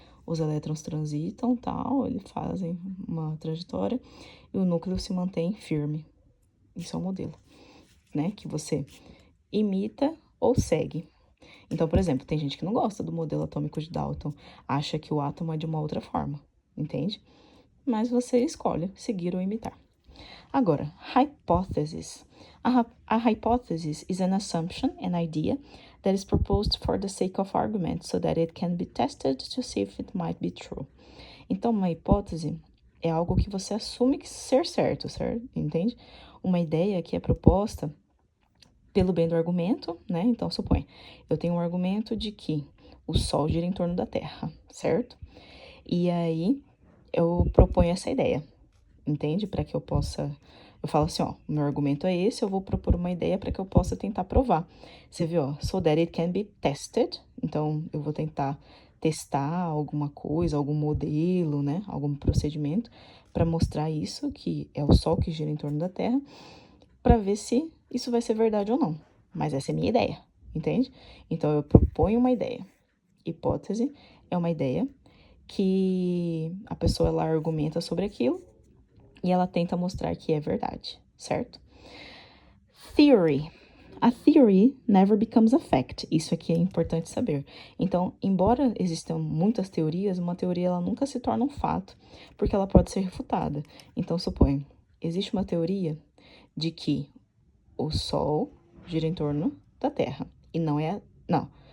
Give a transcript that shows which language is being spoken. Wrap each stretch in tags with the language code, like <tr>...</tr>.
<pt>Os elétrons transitam, tal, eles fazem uma trajetória e o núcleo se mantém firme. Isso é um modelo, né? Que você imita ou segue. Então, por exemplo, tem gente que não gosta do modelo atômico de Dalton, acha que o átomo é de uma outra forma, entende? Mas você escolhe seguir ou imitar. Agora, hypothesis.</pt> <en>A hypothesis is an assumption, an idea, that is proposed for the sake of argument, so that it can be tested to see if it might be true.</en> <pt>Então, uma hipótese é algo que você assume que ser certo, certo? Entende? Uma ideia que é proposta pelo bem do argumento, né? Então, supõe, eu tenho um argumento de que o Sol gira em torno da Terra, certo? E aí, eu proponho essa ideia, entende? Para que eu possa... Eu falo assim, ó, meu argumento é esse, eu vou propor uma ideia para que eu possa tentar provar. Você viu, ó,</pt> <en>so that it can be tested.</en> <pt>Então, eu vou tentar testar alguma coisa, algum modelo, né? Algum procedimento para mostrar isso, que é o Sol que gira em torno da Terra, para ver se isso vai ser verdade ou não. Mas essa é a minha ideia, entende? Então, eu proponho uma ideia. Hipótese é uma ideia que a pessoa ela argumenta sobre aquilo e ela tenta mostrar que é verdade, certo?</pt> <en>Theory. A theory never becomes a fact.</en> <pt>Isso aqui é importante saber. Então, embora existam muitas teorias, uma teoria ela nunca se torna um fato, porque ela pode ser refutada. Então, suponha, existe uma teoria de que o Sol gira em torno da Terra. E não é... Não.</pt>